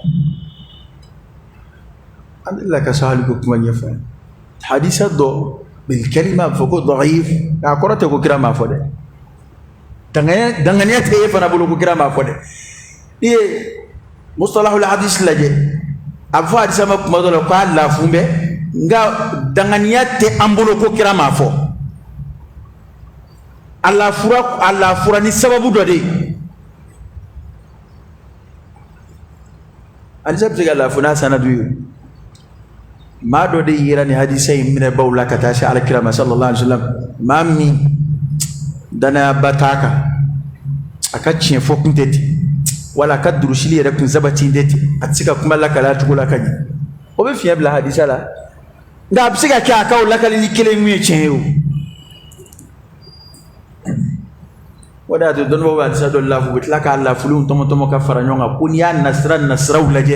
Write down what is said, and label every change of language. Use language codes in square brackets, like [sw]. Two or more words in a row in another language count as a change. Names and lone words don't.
[bm] an delila ka sɔn hali ko kuma ɲɛfɔ hadisa dɔ bilkalima fɔ ko da'if a kɔrɔ tɛ ko kira m'a fɔ dɛ danganiya tɛ e fana bolo ko kira m'a fɔ dɛ i ye [ar] مصطلح الحديث [bm] lajɛ a bɛ fɔ hadisa ma kuma dɔ la k'a lafun bɛ nka danganiya tɛ an bolo ko kira m'a fɔ a lafura ni sababu dɔ de ye hadisa bɛ se ka lafu n'a sanadu ye maa dɔ de yera ni hadisa in minɛ baw la ka taa se alakira ma [ar] صلى الله عليه وسلم [bm] maa min danayaba t'a kan a ka tiɲɛ fɔ kun tɛ ten wala a ka durusili yɛrɛ kun sabati tɛ ten a tɛ se ka kuma lakale cogo la ka ɲɛ o bɛ fiɲɛ bila hadisa la nka a bɛ se ka kɛ a ka o lakaleli kelen min ye tiɲɛ ye o o de y'a to dɔnnibaw bɛ hadisa dɔ lafu u bɛ tila k'a lafuliw tɔmɔ ka fara ɲɔgɔn kan ko n'i y'a nasiraw lajɛ